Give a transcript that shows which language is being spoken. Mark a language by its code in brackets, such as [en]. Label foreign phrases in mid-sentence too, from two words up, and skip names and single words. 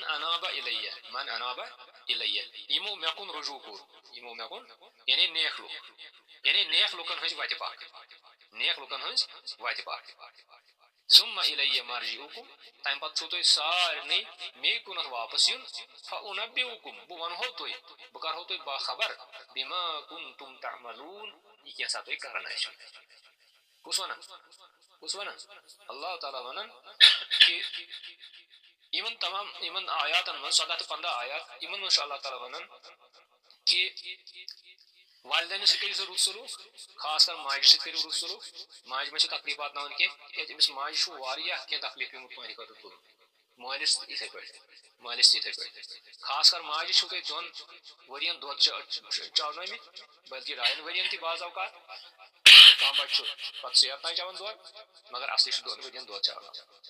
[ar] انابا الیہ [ks] یِمو مےٚ کُن رجوٗع کوٚر یِمو مےٚ کُن یعنی نیک لُکھ یعنی نیک لُکن ہٕنٛزِ وتہِ پکھ نیک لُکن ہٕنٛزِ وتہِ پکھ [ar] ثم الیہ مرجعکم [ks] تمہِ پتہٕ چھُو تۄہہِ سارنٕے مے کُنتھ واپس یُن فانبئکم بہٕ ونہو تۄہہِ بہٕ کرہو تۄہہِ باخبر [ar] بما کنتم تعملون [ks] یہِ کینٛژھا تُہۍ کران ٲسِو کُس ونان اللہ تعالیٰ ونان کہِ یِمن تمام یِمن آیاتن منٛز 14 تہٕ 15 آیات یِمن منٛز چھُ اللہ تعالیٰ ونان کہِ والدینن سۭتۍ کٔرِو سا رُت سلوٗک خاص کر ماجہِ سۭتۍ کٔرِو رُت سلوٗک ماجہِ منٛز چھِ تکلیٖف واتناوان کینٛہہ کیٛازِ أمِس ماجہِ چھُ واریاہ کینٛہہ تکلیٖف پیوٚمُت تُہنٛدِ خٲطرٕ تُلُن مٲلِس تہِ یِتھٕے پٲٹھۍ خاص کر ماجہِ چھُو تۄہہِ 2 ؤرین دۄد چاونٲومٕتۍ بلکہِ 2 ؤرین تہِ بعض اوقات کانٛہہ بچہِ چھُ پتہٕ ژیر تام چٮ۪وان دۄد مگر اصلی چھُ 2 ؤرین دۄد چاوناوان